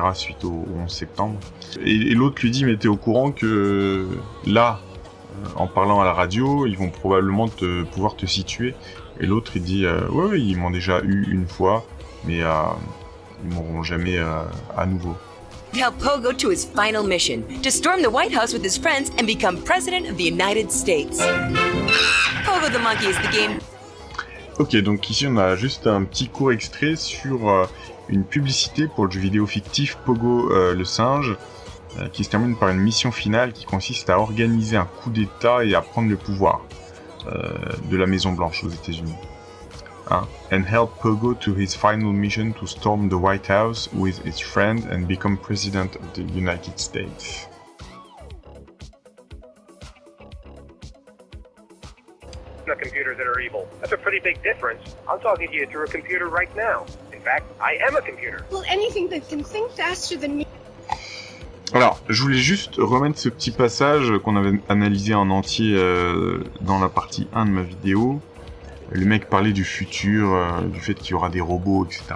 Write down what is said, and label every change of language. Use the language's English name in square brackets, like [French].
[French] suite au 11 septembre. Et l'autre lui dit, mais t'es au courant que là, en parlant à la radio, ils vont probablement pouvoir te situer. Et l'autre, il dit, ouais, ils m'ont déjà eu une fois, mais ils m'auront jamais à nouveau. [English] Tell Pogo to his final mission, to storm the White House with his friends and become President of the United States. Pogo the Monkey is the game. [French] Ok, donc ici on a juste un petit court extrait sur une publicité pour le jeu vidéo fictif Pogo le singe, qui se termine par une mission finale qui consiste à organiser un coup d'État et à prendre le pouvoir de la Maison Blanche aux États-Unis. [English] And help Pogo to his final mission to storm the White House with his friend and become President of the United States. The computers that are evil. That's a pretty big difference. I'm talking to you through a computer right now. In fact, I am a computer. Well, anything that can think faster than me. [French] Alors, je voulais juste remettre ce petit passage qu'on avait analysé en entier dans la partie 1 de ma vidéo. Le mec parlait du futur, du fait qu'il y aura des robots, etc.